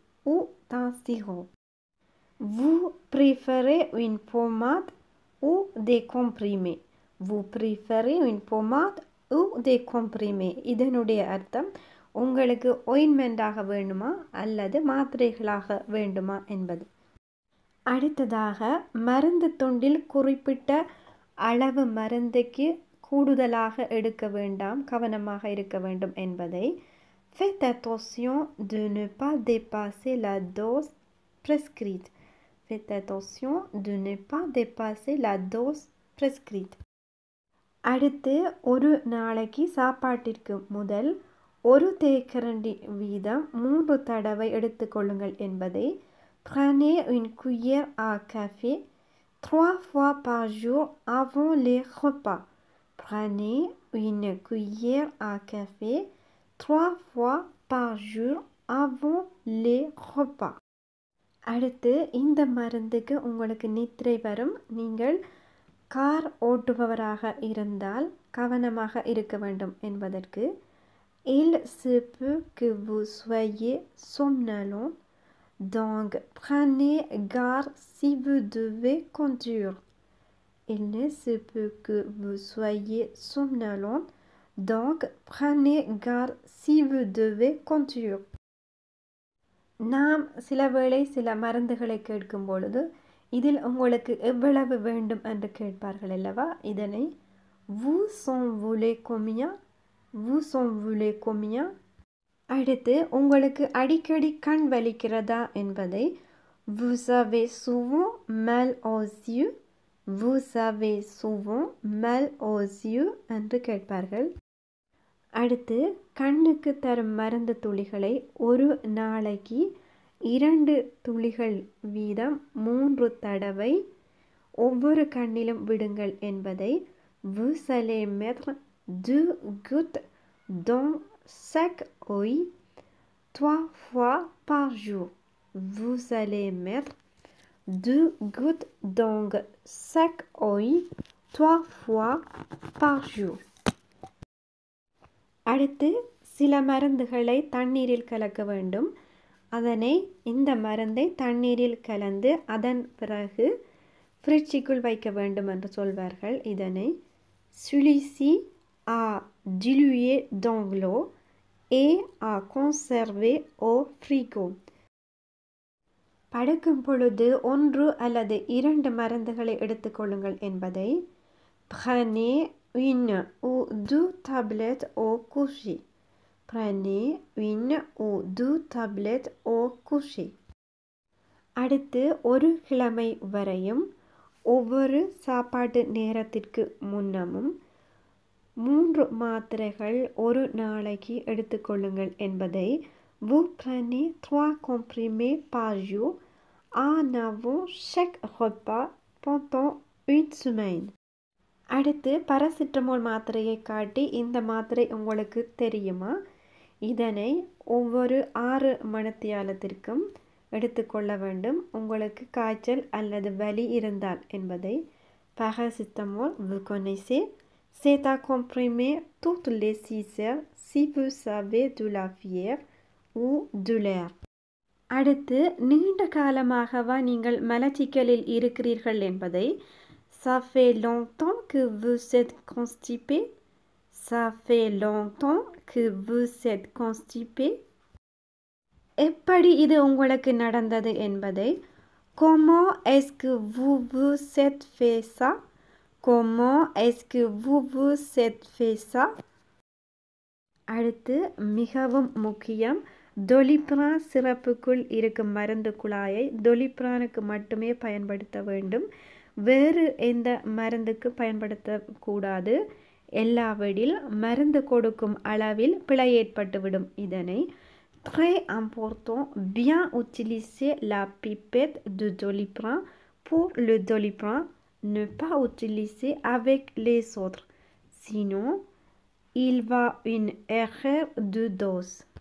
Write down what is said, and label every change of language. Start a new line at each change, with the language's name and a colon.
French: ou d'un sirop? Vous préférez une pommade ou des comprimés? Vous préférez une pommade ou des comprimés?
Tamil: இதனுடைய அர்த்தம் உங்களுக்கு ointment-ஆக வேண்டுமா அல்லது மாத்திரைகளாக வேண்டுமா என்பது. அடுத்ததாக மருந்து துண்டில் குறிப்பிட்ட அளவு மருந்துக்கு கூடுதலாக எடுக்க வேண்டாம், கவனமாக இருக்க வேண்டும் என்பதை
French: Faites attention de ne pas dépasser la dose prescrite. Faites attention de ne pas dépasser la dose prescrite.
Tamil: அடுத்து ஒரு நாளைக்கு சாப்பாட்டிற்கு முதல் ஒரு தேக்கரண்டி வீதம் 3 தடவை எடுத்துக்கொள்ளுங்கள் என்பதை
French: Prenez une cuillère à café 3 fois par jour avant les repas. Prenez une cuillère à café 3 fois par jour avant les repas.
Tamil: அடுத்து இந்த மருந்துக்கு உங்களுக்கு நித்திரை வரும், நீங்கள் கார் ஓட்டுபவராக இருந்தால் கவனமாக இருக்க வேண்டும் என்பதற்கு
French: Il se peut que vous soyez somnolent, donc prenez garde si vous devez conduire. Il se peut que vous soyez somnolent, donc prenez garde si vous devez conduire.
Tamil: நாம் சில வேளை சில மருந்துகளை கேட்கும் பொழுது இதில் உங்களுக்கு எவ்வளவு வேண்டும் என்று கேட்பார்கள் அல்லவா? இதனை
French: Vous en voulez combien? Vous en voulez combien?
Tamil: அடுத்து உங்களுக்கு அடிக்கடி கண் வலிக்கிறதா என்பதை
French: Vous avez souvent mal aux yeux? Vous avez souvent mal aux yeux
Tamil: என்று கேட்பார்கள். அடுத்து கண்ணுக்கு தரும் மருந்து துளிகளை ஒரு நாளைக்கு 2 துளிகள் வீதம் 3 தடவை ஒவ்வொரு கண்ணிலும் விடுங்கள் என்பதை
French: Vous allez mettre 2 gouttes dans chaque œil 3 fois par jour. Vous allez mettre 2 gouttes dans chaque œil 3 fois par jour.
Tamil: அடுத்து சில மருந்துகளை தண்ணீரில் கலக்க வேண்டும். இந்த மருந்தை தண்ணீரில் கலந்து அதன் பிறகு ஃப்ரிட்ஜுக்குள் வைக்க வேண்டும் என்று சொல்வார்கள். இதனை
French: Celui-ci à diluer dans l'eau et à conserver au frigo.
Tamil: படுக்கும் பொழுது 1 அல்லது 2 மருந்துகளை எடுத்துக்கொள்ளுங்கள் என்பதை
French: Prenez une ou 2 tablettes au coucher. Prenez une ou 2 tablettes au coucher.
Tamil: அடுத்து ஒரு கிழமை வரையும் ஒவ்வொரு சாப்பாட்டு நேரத்திற்கு முன்னமும் 3 மாத்திரைகள் ஒரு நாளைக்கு எடுத்துக்கொள்ளுங்கள் என்பதை
French: Vous prenez 3 comprimés par jour en avant chaque repas pendant une semaine.
Tamil: அடுத்து பாராசிட்டமால் மாத்திரையை காட்டி இந்த மாத்திரை உங்களுக்கு தெரியுமா? இதனை ஒவ்வொரு 6 மணித்தியாலத்திற்கும் எடுத்துக்கொள்ள வேண்டும் உங்களுக்கு காய்ச்சல் அல்லது வலி இருந்தால் என்பதை
French: Paracétamol, vous connaissez, c'est à comprimer toutes les 6 heures si vous avez de la fièvre ou de l'air.
Tamil: அடுத்து நீண்ட காலமாகவா நீங்கள் மலச்சிக்கலில் இருக்கிறீர்கள் என்பதை
French: Ça fait longtemps que vous êtes constipé? Ça fait longtemps que vous êtes constipé?
Tamil: எப்படி இது உங்களுக்கு நடந்தது என்பதை
French: Comment est-ce que vous vous êtes fait ça? Comment est-ce que vous vous êtes fait ça?
Tamil: அடுத்து மிகவும் முக்கியம் டொலிப்ரான் சிறப்புக்குள் இருக்கும் மருந்து குழாயை டொலிப்ரானுக்கு மட்டுமே பயன்படுத்த வேண்டும். வேறு எந்த மருந்துக்கு பயன்படுத்தக்கூடாது. எல்லாவற்றில் மருந்து கொடுக்கும் அளவில் பிழை ஏற்பட்டுவிடும். இதனை
French: Très important, bien utiliser la pipette de Doliprane pour le Doliprane, ne pas utiliser avec les autres, sinon il va une erreur de dose.